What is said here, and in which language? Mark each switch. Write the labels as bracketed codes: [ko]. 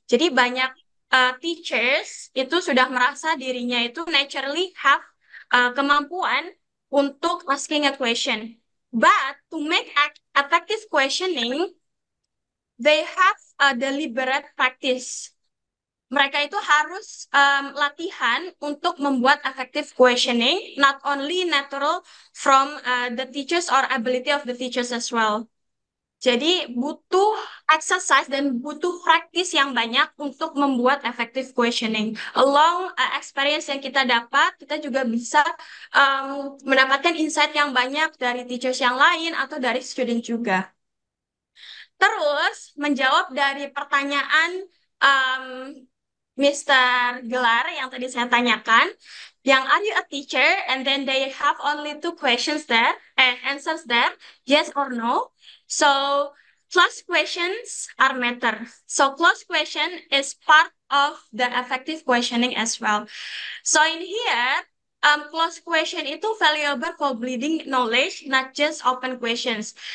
[id] Jadi banyak teachers itu sudah merasa dirinya itu [en] naturally have [id] kemampuan untuk [en] asking a question. But to make effective questioning, they have a deliberate practice. [id] Mereka itu harus latihan untuk membuat [en] effective questioning, not only natural from the teachers or ability of the teachers as well. [id] Jadi butuh exercise dan butuh practice yang banyak untuk membuat effective questioning. [en] Along experience [id] yang kita dapat, kita juga bisa mendapatkan insight yang banyak dari teachers yang lain atau dari student juga. Terus menjawab dari pertanyaan Mr. Gelar yang tadi saya tanyakan, yang [en] are you a teacher? And then they have only 2 questions there, answers there, yes or no. So closed questions are matter. So closed question is part of the effective questioning as well. So in here, closed question itu valuable for bleeding knowledge, not just open questions.